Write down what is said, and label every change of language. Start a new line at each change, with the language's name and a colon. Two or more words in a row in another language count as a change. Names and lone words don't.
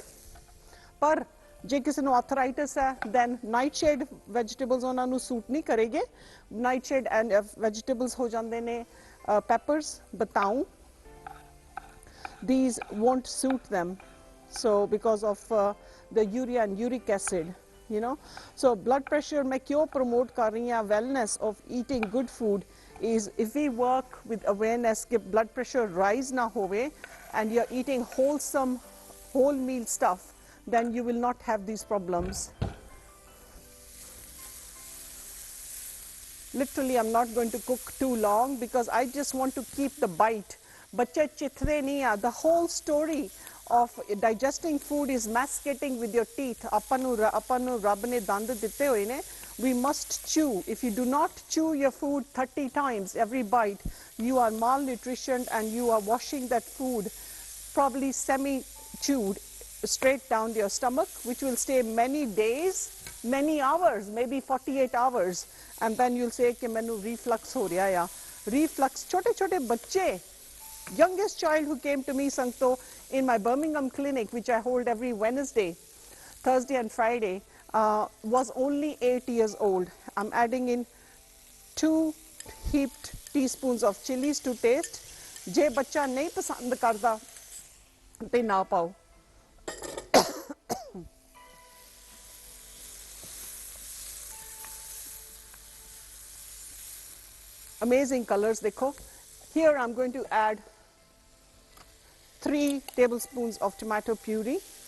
Punjabi: ਪਰ ਜੇ ਕਿਸੇ ਨੂੰ ਆਰਥਰਾਈਟਿਸ ਹੈ,
English: then nightshade vegetables
Punjabi: ਉਨ੍ਹਾਂ ਨੂੰ ਸੂਟ ਨਹੀਂ ਕਰੇਗੇ.
English: Nightshade and vegetables
Punjabi: ਹੋ ਜਾਂਦੇ ਨੇ ਪੈੱਪਰਸ, ਬਤਾਊਂ.
English: These won't suit them. So because of the urea and uric acid, So blood pressure
Hindi: मैं क्यों
English: promote
Hindi: कर रही हूँ,
English: wellness of eating good food is if we work with awareness कि blood pressure rise
Hindi: ना होवे
English: and you're eating wholesome, whole meal stuff, then you will not have these problems. Literally, I'm not going to cook too long because I just want to keep the bite.
Punjabi: ਬੱਚੇ ਚਿੱਥਰੇ ਨਹੀਂ ਹੈ.
English: The whole story of digesting food is masticating with your teeth.
Punjabi: ਆਪਣੂੰ ਰੱਬ ਨੇ ਦੰਦ ਦਿੱਤੇ ਹੋਏ ਨੇ.
English: We must chew. If you do not chew your food 30 times every bite, you are malnutritioned and you are washing that food probably semi-chewed straight down your stomach, which will stay many days, many hours, maybe 48 hours. And then you'll say
Hindi: कि मैंने reflux हो रहा है. Reflux, छोटे-छोटे बच्चे.
English: Youngest child who came to me, Sankto, in my Birmingham clinic, which I hold every Wednesday, Thursday and Friday, was only 8 years old. I'm adding in 2 heaped teaspoons of chilies to taste.
Punjabi: ਜੇ ਬੱਚਾ ਨਹੀਂ ਪਸੰਦ ਕਰਦਾ, ਤੇ ਨਾ ਪਾਓ.
English: Amazing colors, dekho. Here I'm going to add 3 tablespoons of tomato puree.